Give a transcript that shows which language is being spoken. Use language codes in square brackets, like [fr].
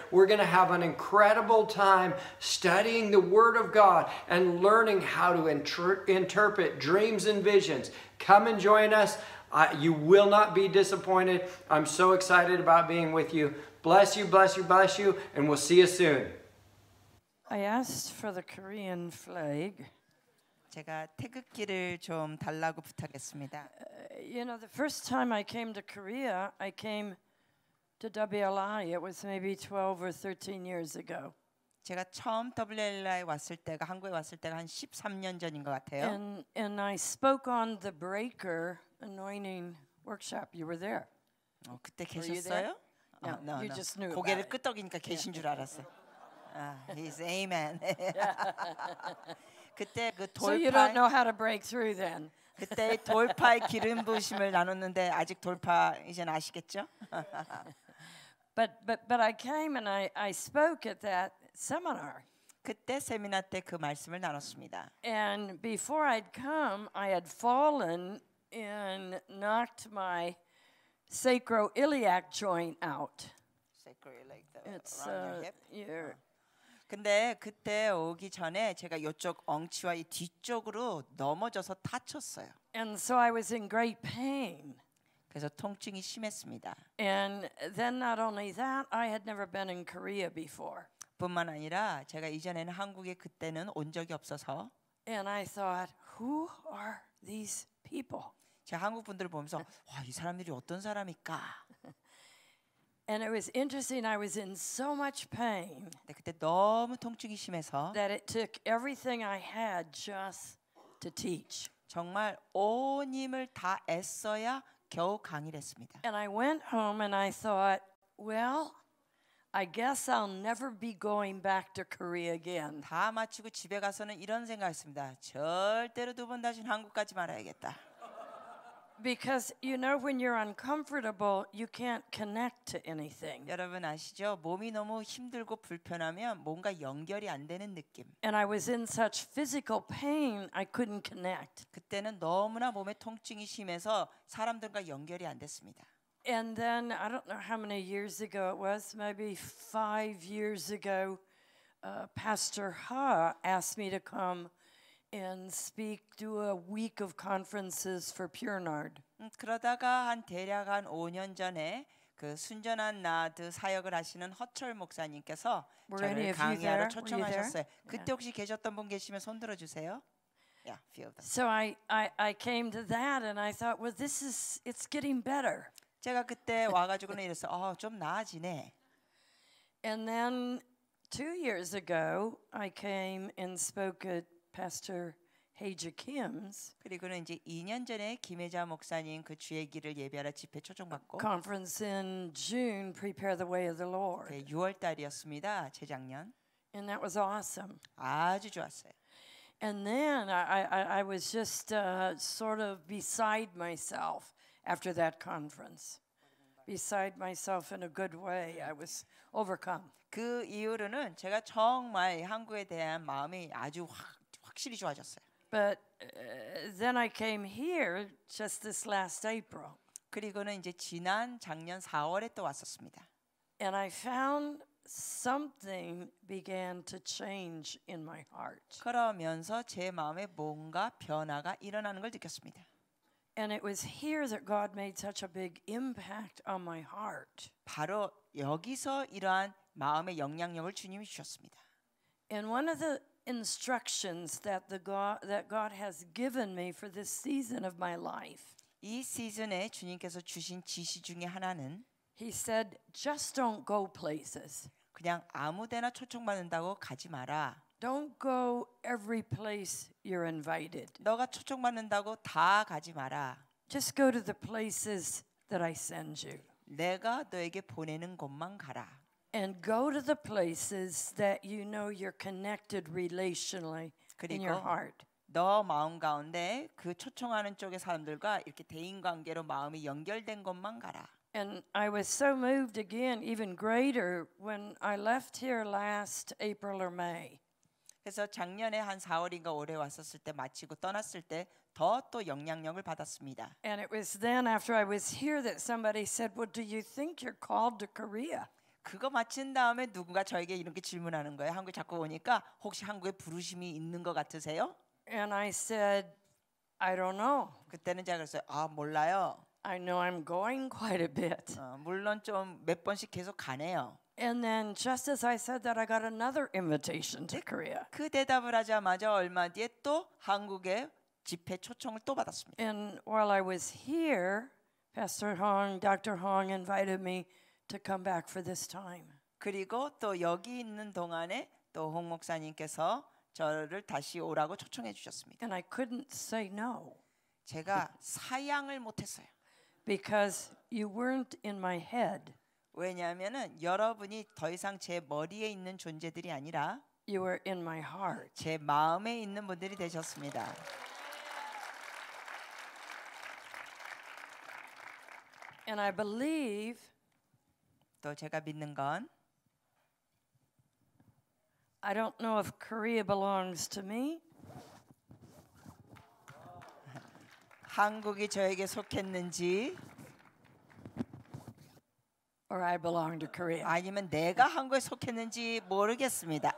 [en] We're going to have an incredible time studying the Word of God and learning how to interpret dreams and visions. Come and join us. You will not be disappointed. I'm so excited about being with you. Bless you, bless you, bless you, and we'll see you soon. I asked for the Korean flag. [ko] 제가 태극기를 좀 달라고 부탁했습니다. [en] You know, the first time I came to Korea, I came to WLI. It was maybe 12 or 13 years ago. [ko] 제가 처음 WLI에 왔을 때가 한국에 왔을 때가 한 13년 전인 것 같아요. [en] And I spoke on the breaker anointing workshop. You were there. [ko] 그때 계셨어요? [en] No, no, you no. just knew. [ko] 고개를 끄덕이니까 계신 줄 알았어요. [en] He's amen. [ko] 그때 그 [en] So you don't [ko] 돌파 [en] know how to break through then. [ko] 그때 돌파의 기름 부으심을 나눴는데 아직 돌파 이젠 아시겠죠? [en] But I came and I spoke at that seminar. [ko] 그때 세미나 때 그 말씀을 나눴습니다. [en] And before I'd come, I had fallen and knocked my sacroiliac joint out. It's your. [ko] 근데 그때 오기 전에 제가 이쪽 엉치와 이 뒤쪽으로 넘어져서 다쳤어요. [en] And so I was in great pain. [ko] 그래서 통증이 심했습니다. [en] And then not only that, I had never been in Korea before. [ko] 뿐만 아니라 제가 이전에는 한국에 그때는 온 적이 없어서. [en] And I thought, who are these people? [ko] 제가 한국 분들을 보면서 와, 이 사람들이 어떤 사람일까? [en] And it was interesting. I was in so much pain. [ko] 그때 너무 통증이 심해서 [en] That it took everything I had just to teach. [ko] 정말 온 힘을 다 애써야 겨우 강의를 했습니다. [en] And I went home and I thought, well, I guess I'll never be going back to Korea again. [ko] 다 마치고 집에 가서는 이런 생각했습니다. 절대로 두 번 다시는 한국 가지 말아야겠다. [en] Because you know when you're uncomfortable, you can't connect to anything. [ko] 여러분 아시죠? 몸이 너무 힘들고 불편하면 뭔가 연결이 안 되는 느낌. [en] And I was in such physical pain, I couldn't connect. [ko] 그때는 너무나 몸에 통증이 심해서 사람들과 연결이 안 됐습니다. [en] And then I don't know how many years ago it was, maybe 5 years ago, Pastor Ha asked me to come and speak, do a week of conferences for Pure Nard. [ko] 그러다가 대략 5년 전에 그 순전한 나드 사역을 하시는 허철 목사님께서 저를 강의하러 초청하셨어요. 그때 혹시 계셨던 분 계시면 손 들어 주세요. [en] Yeah, few of them. So I came to that and I thought, well, it's getting better. [ko] 제가 그때 와가지고는 이랬어요. 좀 나아지네. [en] And then 2 years ago, I came and spoke at Pastor Heija Kim's [ko] 그리고는 이제 2년 전에 김혜자 목사님 그 주의 길을 예배하러 집회 초청받고 [en] conference in June, Prepare the Way of the Lord. [ko] 6월 달이었습니다. 재작년. [en] And that was awesome. [ko] 아주 좋았어요. [en] And then I was just sort of beside myself after that conference. Beside myself in a good way. I was overcome. [ko] 그 이후로는 제가 정말 한국에 대한 마음이 아주 확실히 좋아졌어요. [en] But then I came here just this last April. [ko] 그리고는 이제 지난 작년 4월에 또 왔었습니다. [en] And I found something began to change in my heart. [ko] 그러면서 제 마음에 뭔가 변화가 일어나는 걸 느꼈습니다. [en] And it was here that God made such a big impact on my heart. [ko] 바로 여기서 이러한 마음의 영향력을 주님이 주셨습니다. [en] And one of the instructions that God has given me for this season of my life. [ko] 이 시즌에 주님께서 주신 지시 중에 하나는 [en] He said, just don't go places. [ko] 그냥 아무데나 초청받는다고 가지 마라. [en] Don't go every place you're invited. [ko] 너가 초청받는다고 다 가지 마라. [en] Just go to the places that I send you. [ko] 내가 너에게 보내는 곳만 가라. [en] And go to the places that you know you're connected relationally in your heart. [ko] 너 마음 가운데 그 초청하는 쪽의 사람들과 이렇게 대인 관계로 마음이 연결된 곳만 가라. [en] And I was so moved again, even greater, when I left here last April or May. [ko] 그래서 작년에 한 4월인가 올해 왔었을 때 마치고 떠났을 때 더 또 영향력을 받았습니다. [en] And it was then after I was here that somebody said, "Well, do you think you're called to Korea?" [ko] 그거 마친 다음에 누군가 저에게 이렇게 질문하는 거예요. 한국에 자꾸 오니까 혹시 한국에 부르심이 있는 것 같으세요? [en] And I said, "I don't know. [ko] 그때는 제가 그랬어요. 아 몰라요. [en] I know I'm going quite a bit." [ko] 물론 좀 몇 번씩 계속 가네요. [en] And then just as I said that, I got another invitation to Korea. [ko] 그 대답을 하자마자 얼마 뒤에 또 한국에 집회 초청을 또 받았습니다. [en] And while I was here, Pastor Hong, Dr. Hong invited me to come back for this time. [ko] 그리고 또 여기 있는 동안에 또 홍 목사님께서 저를 다시 오라고 초청해 주셨습니다. [en] And I couldn't say no. [ko] 제가 사양을 못했어요. [en] Because you weren't in my head. [ko] 왜냐하면은 여러분이 더 이상 제 머리에 있는 존재들이 아니라 [en] You were in my heart. [ko] 제 마음에 있는 분들이 되셨습니다. [en] And I believe [ko] 또 제가 믿는 건 [en] I don't know if Korea belongs to me. [ko] 한국이 저에게 속했는지 [en] Or I belong to Korea. [ko] 아니면 내가 한국에 속했는지 모르겠습니다.